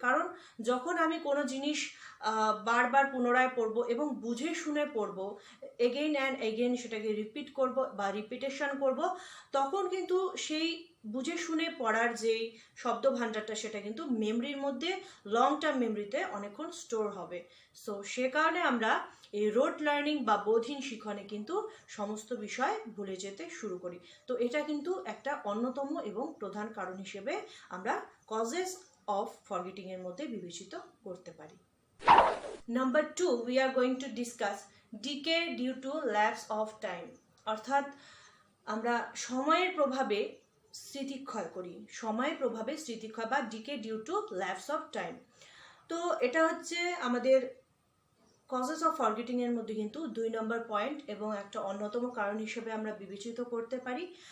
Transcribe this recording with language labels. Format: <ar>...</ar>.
<bn>কারণ যখন আমি কোনো জিনিস বারবার পুনরায় পড়ব এবং বুঝে শুনে পড়ব,</bn> <en>again and again</en> <bn>সেটাকে রিপিট করব বা রিপিটেশন করব, তখন কিন্তু সেই বুঝে শুনে পড়ার যেই শব্দ ভাণ্ডারটা সেটা কিন্তু মেমরির মধ্যে লং টার্ম মেমরিতে অনেকক্ষণ স্টোর হবে। সো সে কারণে আমরা এই রোড লার্নিং বা বোধহীন শিখনে কিন্তু সমস্ত বিষয় ভুলে যেতে শুরু করি। তো এটা কিন্তু একটা অন্যতম এবং প্রধান কারণ হিসেবে আমরা কজেস অফ ফরগেটিং এর মধ্যে বিবেচিত করতে পারি।</bn> <en>Number 2, we are going to discuss decay due to lapse of time.</en> <bn>অর্থাৎ আমরা সময়ের প্রভাবে স্মৃতিক্ষয় করি, সময়ের প্রভাবে স্মৃতিক্ষয় বা</bn> <en>Decay due to lapse of time.</en> <bn>তো এটা হচ্ছে আমাদের কজেস অফ ফরগেটিং এর মধ্যে কিন্তু 2 নম্বর পয়েন্ট এবং একটা অন্যতম কারণ হিসেবে আমরা বিবেচিত করতে পারি।</bn>